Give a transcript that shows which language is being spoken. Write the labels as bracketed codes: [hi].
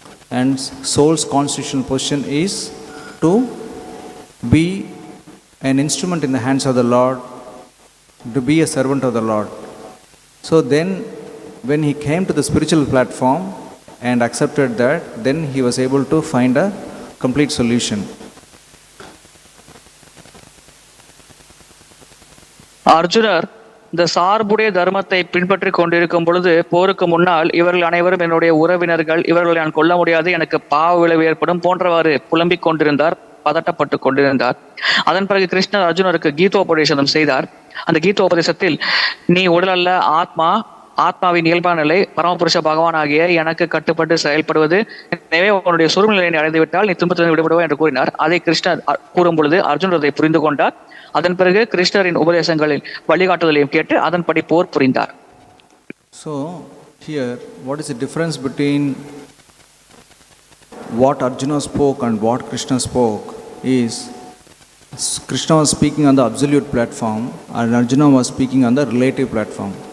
[en] And soul's constitutional position is to be an instrument in the hands of the Lord, to be a servant of the Lord. So then, when he came to the spiritual platform and accepted that, then he was able to find a complete solution. [ta] அர்ஜுனர் இந்த சார்புடைய தர்மத்தை பின்பற்றி கொண்டிருக்கும் பொழுது போருக்கு முன்னால் இவர்கள் அனைவரும் என்னுடைய உறவினர்கள், இவர்களை நான் கொல்ல முடியாது, எனக்கு பாவ விளைவு ஏற்படும் போன்றவாறு புலம்பிக் கொண்டிருந்தார், பதட்டப்பட்டு கொண்டிருந்தார். அதன் பிறகு கிருஷ்ணர் அர்ஜுனருக்கு கீதோபதேசம் செய்தார். அந்த கீதோபதேசத்தில் நீ உடல் அல்ல, ஆத்மா, ஆத்மாவின் இயல்பான நிலை பரமபுருஷ பகவான் ஆகிய எனக்கு கட்டுப்பட்டு செயல்படுவது, எனவே உன்னுடைய சுருநிலையை அடைந்து விட்டால் நீ துன்பத்திலிருந்து விடுபடுவா என்று கூறினார். அதை கிருஷ்ணர் கூறும் பொழுது அர்ஜுனர் அதை புரிந்து கொண்டார். அதன் பிறகு கிருஷ்ணரின் உபதேசங்களில் வழிகாட்டுதலையும் கேட்டு அதன்படி போர் புரிந்தார். [en] So here, what is the difference between what Arjuna spoke and what Krishna spoke is, Krishna was speaking on the absolute platform and Arjuna was speaking on the relative platform.